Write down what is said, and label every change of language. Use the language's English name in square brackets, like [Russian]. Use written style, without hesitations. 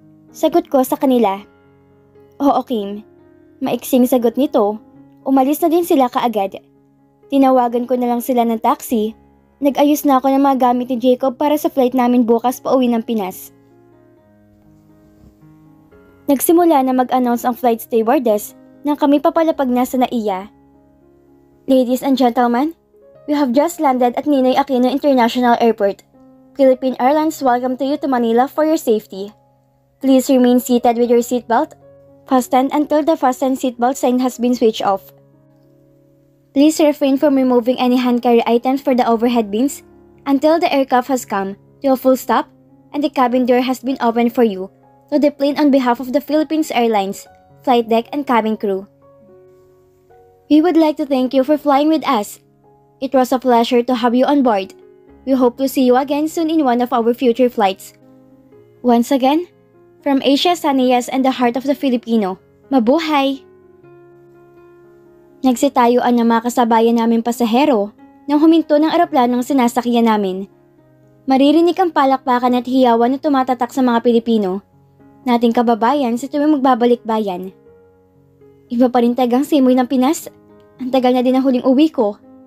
[Filipino] Sagot ko sa kanila. Oo, Kim. Maiksing sagot nito, umalis na din sila kaagad. Tinawagan ko na lang sila ng taxi. Nag-ayos na ako ng mga gamit ni Jacob para sa flight namin bukas pauwi ng Pinas. Nagsimula na mag-announce ang flight stewardess nang kami papalapag na sa NAIA. [English] Ladies and gentlemen, we have just landed at Ninoy Aquino International Airport. Philippine Airlines welcome to you to Manila for your safety. Please remain seated with your seatbelt fastened until the fasten seatbelt sign has been switched off. Please refrain from removing any hand carry items for the overhead bins until the aircraft has come to a full stop and the cabin door has been opened for you to deplane on behalf of the Philippines Airlines, flight deck and cabin crew. We would like to thank you for flying with us. It was a pleasure to have you on board. We hope to see you again soon in one of our future flights. Once again, from Asia Sanayas and the heart of the Filipino, mabuhay! [Filipino] Nagsitayuan ng mga kasabayan namin pasahero nang huminto ng eroplanong sinasakyan namin. Maririnig ang palakpakan at hiyawan na tumatatak sa mga Pilipino, nating kababayan sa tuwing magbabalik bayan. Iba pa rin tagang simoy ng Pinas. Ang tagal na din ang huling uwi ko.